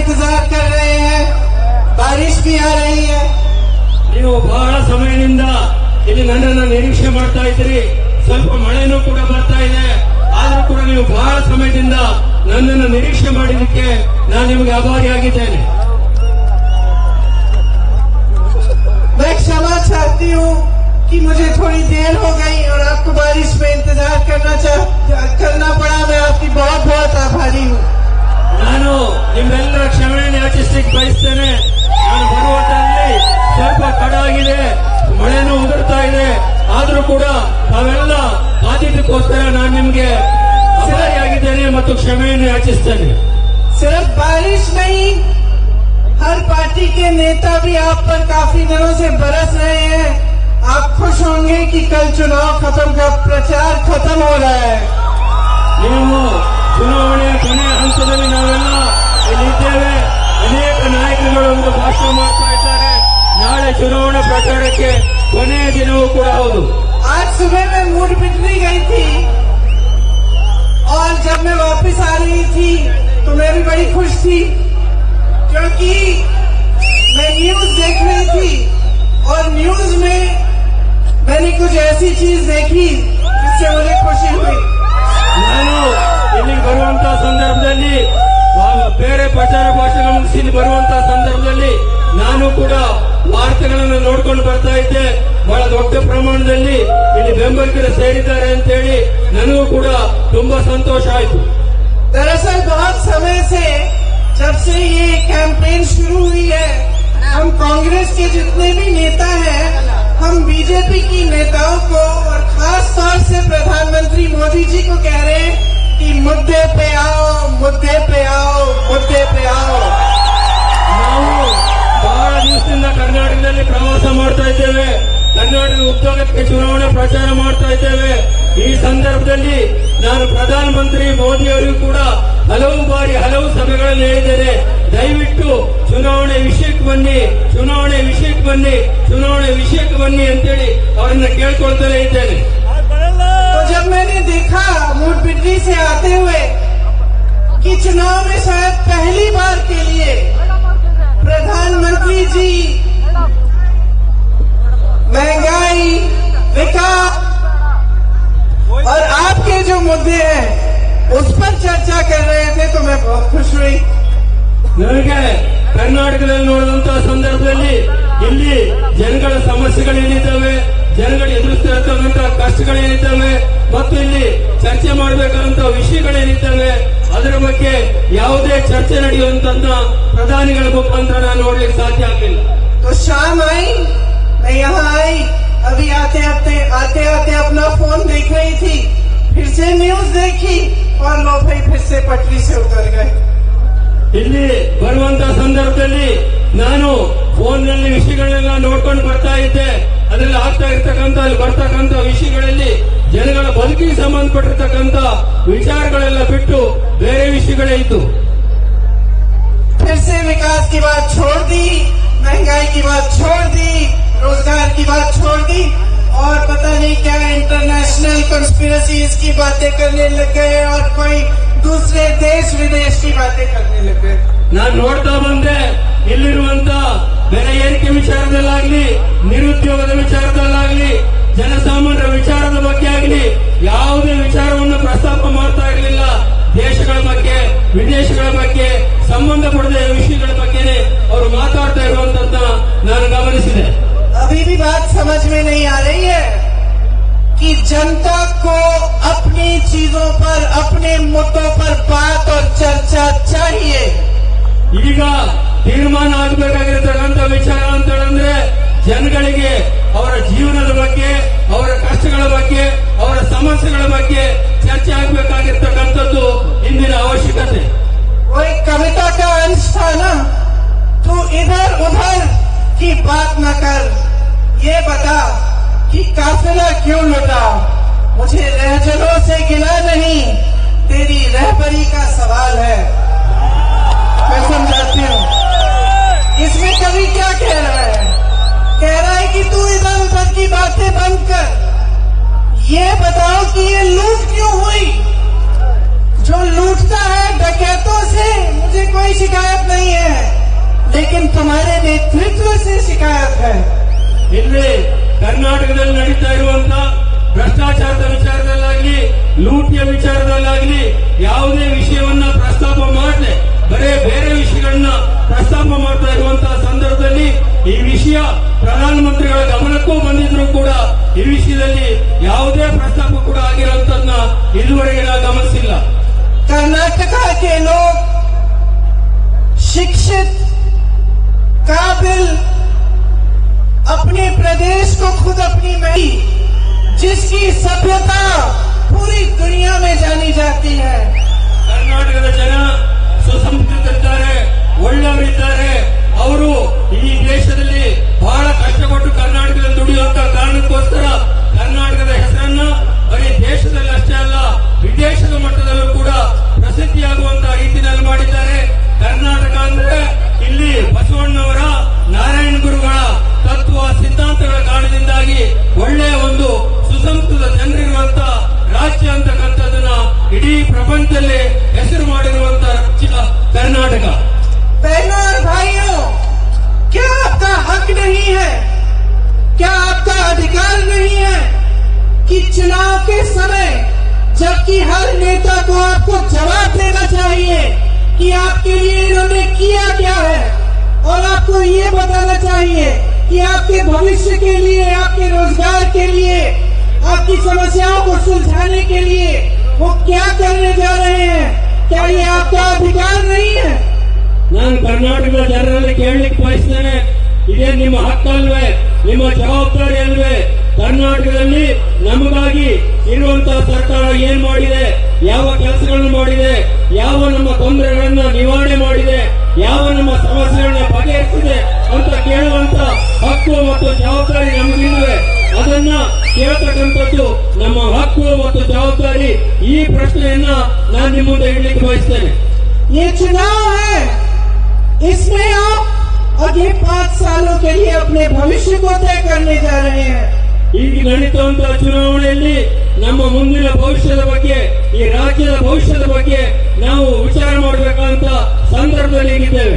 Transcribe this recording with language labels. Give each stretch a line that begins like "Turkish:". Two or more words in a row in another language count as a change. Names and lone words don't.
Hindi: इंतजार कर रहे हैं, बारिश भी आ रही है।
Kannada: ನೀವು ಬಹಳ ಸಮಯದಿಂದ ಇಲ್ಲಿ ನನ್ನನ್ನು ನಿರೀಕ್ಷೆ ಮಾಡ್ತಾ ಇದ್ರಿ, ಸ್ವಲ್ಪ ಮಳೆನೂ ಕೂಡ ಬರ್ತಾ ಇದೆ, ಆದ್ರೂ ಕೂಡ ನೀವು ಬಹಳ ಸಮಯದಿಂದ ನನ್ನನ್ನು ನಿರೀಕ್ಷೆ ಮಾಡಿದ್ದಕ್ಕೆ ನಾನು ನಿಮಗೆ ಆಭಾರಿಯಾಗಿದ್ದೇನೆ.
Hindi: मैं क्षमा चाहती हूँ कि मुझे थोड़ी देर हो गई और आपको बारिश में इंतजार करना पड़ा। मैं आपकी बहुत बहुत आभारी हूँ।
Kannada: ನಾನು ನಿಮ್ಮೆಲ್ಲರ ಕ್ಷಮೆಯನ್ನು ಯಾಚಿಸಲಿಕ್ಕೆ ಬಯಸ್ತೇನೆ. ನಾನು ಬರುವುದರಲ್ಲಿ ಸ್ವಲ್ಪ ತಡ ಆಗಿದೆ, ಮಳೆನೂ ಉದುರ್ತಾ ಇದೆ, ಆದ್ರೂ ಕೂಡ ತಾವೆಲ್ಲ ಕಾದಿದ್ದಕ್ಕೋಸ್ಕರ ನಾನು ನಿಮ್ಗೆ ಆಭಾರಿಯಾಗಿದ್ದೇನೆ ಮತ್ತು ಕ್ಷಮೆಯನ್ನು ಯಾಚಿಸ್ತೇನೆ.
Hindi: सिर्फ बारिश नहीं, हर पार्टी के नेता भी आप पर काफी दिनों से बरस रहे हैं। आप खुश होंगे कि कल चुनाव खत्म का प्रचार खत्म हो रहा है।
Kannada: ನೀವು ಚುನಾವಣೆಯ ಕೊನೆಯ ಹಂತದಲ್ಲಿ ನಾವೆಲ್ಲ ಇಲ್ಲಿದ್ದೇವೆ. ಅನೇಕ ನಾಯಕರುಗಳು ಒಂದು ಭಾಷಣ ಮಾಡ್ತಾ ಇದ್ದಾರೆ. ನಾಳೆ ಚುನಾವಣಾ ಪ್ರಚಾರಕ್ಕೆ ಕೊನೆಯ ದಿನವೂ ಕೂಡ ಹೌದು.
Hindi: आज सुबह मैं मूड बिगड़ी गई थी और जब मैं वापस आ रही थी तो मैं भी बड़ी खुश थी, क्योंकि मैं न्यूज देख रही थी और न्यूज में मैंने कुछ ऐसी चीज देखी जिससे मुझे खुशी हुई।
Kannada: ನಾನು ಇಲ್ಲಿಗೆ ಬರುವಂತಹ ಸಂದರ್ಭದಲ್ಲಿ ಬೇರೆ ಪ್ರಚಾರ ಭಾಷಣ ಮುಗಿಸಿ ಬರುವಂತಹ ಸಂದರ್ಭದಲ್ಲಿ ನಾನು ಕೂಡ ವಾರ್ತೆಗಳನ್ನು ನೋಡ್ಕೊಂಡು ಬರ್ತಾ ಇದ್ದೆ. ಬಹಳ ದೊಡ್ಡ ಪ್ರಮಾಣದಲ್ಲಿ ಇಲ್ಲಿ ಬೆಂಬಲಿಗರು ಸೇರಿದ್ದಾರೆ ಅಂತ ಹೇಳಿ ನನಗೂ ಕೂಡ ತುಂಬಾ ಸಂತೋಷ ಆಯಿತು.
Hindi: दरअसल बहुत समय से, जब से ये कैंपेन शुरू हुई है, हम कांग्रेस के जितने भी नेता हैं, हम बीजेपी की नेताओं को और खास तौर से प्रधानमंत्री मोदी जी को कह रहे हैं कि मुद्दे पे आओ, मुद्दे पे आओ, मुद्दे पे आओ।
Kannada: ನಾವು ಬಹಳ ದಿವಸದಿಂದ ಕರ್ನಾಟಕದಲ್ಲಿ ಪ್ರವಾಸ ಮಾಡ್ತಾ ಇದ್ದೇವೆ, ಕರ್ನಾಟಕ ಉದ್ಯೋಗಕ್ಕೆ ಚುನಾವಣೆ ಪ್ರಚಾರ ಮಾಡ್ತಾ ಇದ್ದೇವೆ. ಈ ಸಂದರ್ಭದಲ್ಲಿ ನಾನು ಪ್ರಧಾನಮಂತ್ರಿ ಮೋದಿ ಅವರಿಗೂ ಕೂಡ ಹಲವು ಬಾರಿ ಹಲವು ಸಭೆಗಳಲ್ಲಿ ಹೇಳಿದ್ದೇನೆ, ದಯವಿಟ್ಟು ಚುನಾವಣೆ ವಿಷಯಕ್ಕೆ ಬನ್ನಿ, ಚುನಾವಣೆ ವಿಷಯಕ್ಕೆ ಬನ್ನಿ, ಚುನಾವಣೆ ವಿಷಯಕ್ಕೆ ಬನ್ನಿ ಅಂತೇಳಿ ಅವರನ್ನ ಕೇಳ್ಕೊಳ್ತಾನೆ ಇದ್ದೇನೆ.
Hindi: तो जब मैंने देखा मूड बिजली से आते हुए कि चुनाव में शायद पहली बार के लिए प्रधानमंत्री जी महंगाई, विकास और आपके जो मुद्दे हैं उस पर चर्चा कर रहे थे, तो मैं बहुत खुश हुई।
Kannada: ನನಗೆ ಕರ್ನಾಟಕದಲ್ಲಿ ನೋಡಿದಂತಹ ಸಂದರ್ಭದಲ್ಲಿ ಇಲ್ಲಿ ಜನಗಳ ಸಮಸ್ಯೆಗಳೇನಿದ್ದಾವೆ, ಜನಗಳು ಎದುರಿಸ್ತಿರತಕ್ಕಂತಹ ಕಷ್ಟಗಳೇನಿದ್ದಾವೆ ಮತ್ತು ಇಲ್ಲಿ ಚರ್ಚೆ ಮಾಡಬೇಕಾದಂತಹ ವಿಷಯಗಳೇನಿದ್ದಾವೆ ಅದರ ಬಗ್ಗೆ ಯಾವುದೇ ಚರ್ಚೆ ನಡೆಯುವಂತ ಪ್ರಧಾನಿಗಳ ಮುಖಾಂತರ ನಾನು ನೋಡ್ಲಿಕ್ಕೆ ಸಾಧ್ಯ ಆಗಲಿಲ್ಲ.
Hindi: तो शाम आई, मैं यहाँ आई, अभी आते आते अपना फोन देख रही थी, फिर से न्यूज देखी और लो भाई फिर से पटरी से उतर गए।
Kannada: ಇಲ್ಲಿ ಬರುವಂತಹ ಸಂದರ್ಭದಲ್ಲಿ ನಾನು ಫೋನ್ನಲ್ಲಿ ವಿಷಯಗಳನ್ನೆಲ್ಲ ನೋಡ್ಕೊಂಡು ಬರ್ತಾ ಇದ್ದೆ. ಅದರಲ್ಲಿ ಆಗ್ತಾ ಇರ್ತಕ್ಕಂಥ ಅಲ್ಲಿ ಬರ್ತಕ್ಕಂಥ ವಿಷಯಗಳಲ್ಲಿ ಜನಗಳ ಬದುಕಿಗೆ ಸಂಬಂಧಪಟ್ಟಿರ್ತಕ್ಕಂಥ ವಿಚಾರಗಳೆಲ್ಲ ಬಿಟ್ಟು ಬೇರೆ ವಿಷಯಗಳೇ ಇತ್ತು.
Hindi: फिर से विकास की बात छोड़ दी, महंगाई की बात छोड़ दी, रोजगार की बात छोड़ दी और पता नहीं क्या
English: international conspiracies
Hindi: की बातें करने लग गए और कोई दूसरे देश विदेश की बातें करने लग गए।
Kannada: ನಾನು ನೋಡ್ತಾ ಬಂದೆ, ಇಲ್ಲಿರುವಂತ ಬೆಲೆ ಏರಿಕೆ ವಿಚಾರದಲ್ಲಾಗ್ಲಿ, ನಿರುದ್ಯೋಗದ ವಿಚಾರದಲ್ಲಾಗ್ಲಿ, ಜನಸಾಮಾನ್ಯರ ವಿಚಾರದ ಬಗ್ಗೆ ಆಗಲಿ ಯಾವುದೇ ವಿಚಾರವನ್ನು ಪ್ರಸ್ತಾಪ ಮಾಡ್ತಾ ಇರಲಿಲ್ಲ. ದೇಶಗಳ ಬಗ್ಗೆ, ವಿದೇಶಗಳ ಬಗ್ಗೆ, ಸಂಬಂಧಪಡದ ವಿಷಯಗಳ ಬಗ್ಗೆನೇ ಅವರು ಮಾತಾಡ್ತಾ ಇರುವಂತದ್ದ ನಾನು ಗಮನಿಸಿದೆ.
Hindi: अभी भी बात समझ में नहीं आ रही है कि जनता को अपनी चीजों पर, अपने मुद्दों पर बात और चर्चा चाहिए।
Kannada: ಈಗ ತೀರ್ಮಾನ ಆಗಬೇಕಾಗಿರತಕ್ಕಂಥ ವಿಚಾರ ಅಂತ ಹೇಳಿದ್ರೆ ಜನಗಳಿಗೆ ಅವರ ಜೀವನದ ಬಗ್ಗೆ, ಅವರ ಕಷ್ಟಗಳ ಬಗ್ಗೆ, ಅವರ ಸಮಸ್ಯೆಗಳ ಬಗ್ಗೆ ಚರ್ಚೆ ಆಗಬೇಕಾಗಿರ್ತಕ್ಕಂಥದ್ದು ಇಂದಿನ ಅವಶ್ಯಕತೆ.
Hindi: वो एक कविता का अंश था ना, तू इधर उधर की बात न कर, ये बता कि काफिला क्यों लुटा। मुझे रहजलों से गिला नहीं, तेरी रहबरी का सवाल है। मैं समझाती हूँ इसमें कवि क्या कह रहा है। कह रहा है कि तू इधर उधर की बातें बंद कर, ये बताओ कि ये लूट क्यों हुई। जो लूटता है डकैतों से मुझे कोई शिकायत नहीं है, हमारे नेतृत्व से शिकायत है।
Kannada: ಇಲ್ಲಿ ಕರ್ನಾಟಕದಲ್ಲಿ ನಡೀತಾ ಇರುವಂತ ಭ್ರಷ್ಟಾಚಾರದ ವಿಚಾರದಲ್ಲಾಗ್ಲಿ, ಲೂಟಿಯ ವಿಚಾರದಲ್ಲಾಗ್ಲಿ ಯಾವುದೇ ವಿಷಯವನ್ನ ಪ್ರಸ್ತಾಪ ಮಾಡದೆ ಬರೇ ಬೇರೆ ವಿಷಯಗಳನ್ನ ಪ್ರಸ್ತಾಪ ಮಾಡ್ತಾ ಇರುವಂತಹ ಸಂದರ್ಭದಲ್ಲಿ ಈ ವಿಷಯ ಪ್ರಧಾನಮಂತ್ರಿಗಳ ಗಮನಕ್ಕೂ ಬಂದಿದ್ರು ಕೂಡ ಈ ವಿಷಯದಲ್ಲಿ ಯಾವುದೇ ಪ್ರಸ್ತಾಪ ಕೂಡ ಆಗಿರುವಂತದನ್ನ ಇದುವರೆಗೆ ನಾವು ಗಮನಿಸಿಲ್ಲ.
Hindi: कर्नाटका के लोग शिक्षित, काबिल, अपने प्रदेश को खुद अपनी महती, जिसकी सभ्यता पूरी दुनिया में जानी जाती है।
Kannada: ಕರ್ನಾಟಕದ ಜನ ಸುಸಂಸ್ಕೃತರಿದ್ದಾರೆ, ಒಳ್ಳೆಯವರಿದ್ದಾರೆ. ಅವರು ಈ ದೇಶದಲ್ಲಿ ಬಹಳ ಕಷ್ಟಪಟ್ಟು ಕರ್ನಾಟಕದಲ್ಲಿ ದುಡಿಯುವಂತ ಕಾರಣಕ್ಕೋಸ್ಕರ ಕರ್ನಾಟಕದ ಹೆಸರನ್ನ ಬರೀ ದೇಶದಲ್ಲಿ ಅಷ್ಟೇ ಅಲ್ಲ ವಿದೇಶದ ಮಟ್ಟದಲ್ಲೂ ಕೂಡ ಪ್ರಸಿದ್ಧಿಯಾಗುವಂತಹ ರೀತಿಯಲ್ಲಿ ಮಾಡಿದ್ದಾರೆ. ಕರ್ನಾಟಕ ಅಂದ್ರೆ ಇಲ್ಲಿ ಬಸವಣ್ಣವರ, ನಾರಾಯಣ ಗುರುಗಳ ತತ್ವ ಸಿದ್ಧಾಂತಗಳ ಕಾರಣದಿಂದಾಗಿ ಒಳ್ಳೆಯ ಒಂದು ಸುಸಂಸ್ಕೃತ ಜನರಿರುವಂತ ರಾಜ್ಯ ಅಂತಕ್ಕಂಥದ್ದನ್ನ ಇಡೀ ಪ್ರಪಂಚದಲ್ಲಿ ಹೆಸರು ಮಾಡಿರುವಂತಹ ರಾಜ್ಯ ಕರ್ನಾಟಕ.
Hindi: बहनों और भाइयों, क्या आपका हक नहीं है, क्या आपका अधिकार नहीं है कि चुनाव के समय जबकि हर नेता को आपको जवाब देना चाहिए कि आपके लिए इन्होंने किया क्या है, और आपको ये बताना चाहिए कि आपके भविष्य के लिए, आपके रोजगार के लिए, आपकी समस्याओं को सुलझाने के लिए वो क्या करने जा रहे हैं? क्या ये आपका अधिकार नहीं है?
Kannada: ನಾನು ಕರ್ನಾಟಕದ ಜನರಲ್ಲಿ ಕೇಳಲಿಕ್ಕೆ ಬಯಸ್ತೇನೆ, ಇದೇ ನಿಮ್ಮ ಹಕ್ಕಲ್ವೇ, ನಿಮ್ಮ ಜವಾಬ್ದಾರಿ ಅಲ್ವೇ? ಕರ್ನಾಟಕದಲ್ಲಿ ನಮಗಾಗಿ ಇರುವಂತಹ ಸರ್ಕಾರ ಏನ್ ಮಾಡಿದೆ, ಯಾವ ಕೆಲಸಗಳನ್ನು ಮಾಡಿದೆ, ಯಾವ ನಮ್ಮ ತೊಂದರೆಗಳನ್ನ ನಿವಾರಣೆ ಮಾಡಿದೆ, ಯಾವ ನಮ್ಮ ಸಮಸ್ಯೆಗಳನ್ನ ಬಗೆಹರಿಸಿದೆ ಅಂತ ಕೇಳುವಂತ ಹಕ್ಕು ಮತ್ತು ಜವಾಬ್ದಾರಿ ನಮಗಿಲ್ವೇ? ಅದನ್ನ ಕೇಳತಕ್ಕಂಥದ್ದು ನಮ್ಮ ಹಕ್ಕು ಮತ್ತು ಜವಾಬ್ದಾರಿ. ಈ ಪ್ರಶ್ನೆಯನ್ನ ನಾನು ನಿಮ್ಮ ಮುಂದೆ ಇಡ್ಲಿಕ್ಕೆ ಬಯಸ್ತೇನೆ.
Hindi: ये चुनाव है, इसमें आप अगले 5 सालों के लिए अपने भविष्य को तय करने जा रहे हैं।
Kannada: ಈಗ ನಡೀತುವಂತಹ ಚುನಾವಣೆಯಲ್ಲಿ ನಮ್ಮ ಮುಂದಿನ ಭವಿಷ್ಯದ ಬಗ್ಗೆ, ಈ ರಾಜ್ಯದ ಭವಿಷ್ಯದ ಬಗ್ಗೆ ನಾವು ವಿಚಾರ ಮಾಡಬೇಕಂತ ಸಂದರ್ಭದಲ್ಲಿ ಇದ್ದೇವೆ.